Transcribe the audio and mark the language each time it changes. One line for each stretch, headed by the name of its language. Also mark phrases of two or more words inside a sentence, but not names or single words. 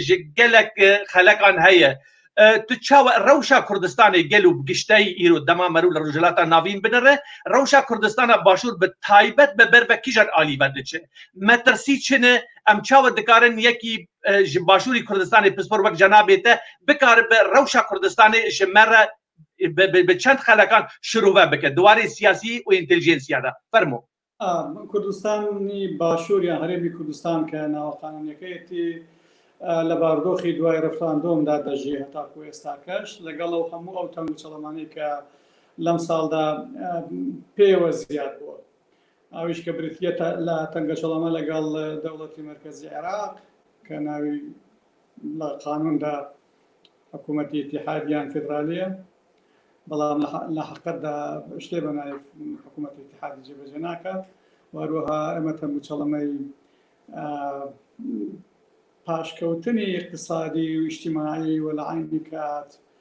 Kurdish: ji gelek xelekan heye tu çawa rewşa Kurdistanê gel û gişteyî îro dema merû li rojhilata navîn binire rewşa Kurdistana başûr bi taybet bi ber ve kîjan alî ve diçe me tirsî çine em çawa dikarin yekî ji başûrî Kurdistanê pispor wek cenabê te bikaribe rewşa Kurdistanê ji me re bi çend xelekan şirûve bike diwarê siyasî û intelijensiya de fermo
Central Kurdish: کوردستانی باشوور یان هەرێمی کوردستان کە ناوەقانونیەکەیەتی لە بارودۆخی دوای ڕفتاندۆمدا دەژی هەتاکو ئێستاکەش لەگەڵ ئەو هەموو ئەو تەنگ و چەڵەمانەی کە لەم ساڵدا پێوە زیاد بووە ئەویش کە بریتیە لە تەنگە چەڵەمە لەگەڵ دەوڵەتی مرکزی عێراق کە ناوی لە قانوندا حکوومەتی ئیتیحادیان فێدرالیە بەڵام لە حەقیقەتدا شتێ بە ناوی حکوومەتی ئیتیحادی جێبەجێ ناکات واروها ئەمە تەنگ و چەڵەمەی پاشکەوتنی اقتصادی و اجتماعی و لە عینی کات